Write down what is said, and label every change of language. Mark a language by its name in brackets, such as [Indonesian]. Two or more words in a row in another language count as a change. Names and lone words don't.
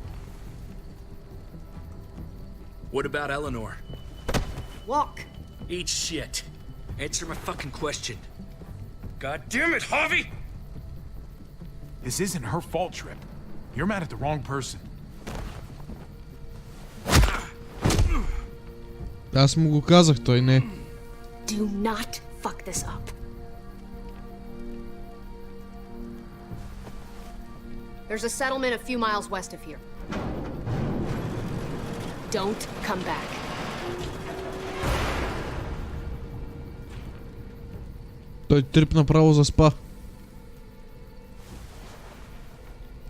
[English] What about Eleanor? Walk. Eat shit. Answer my fucking question. God damn it, Javi! This isn't her fault, Trip. You're mad at the wrong person. [Bulgarian] Аз му го казах, той не. [English] Do not fuck this up. There's a settlement a few miles west of here. Don't come back. [Bulgarian] Той трип направо заспа.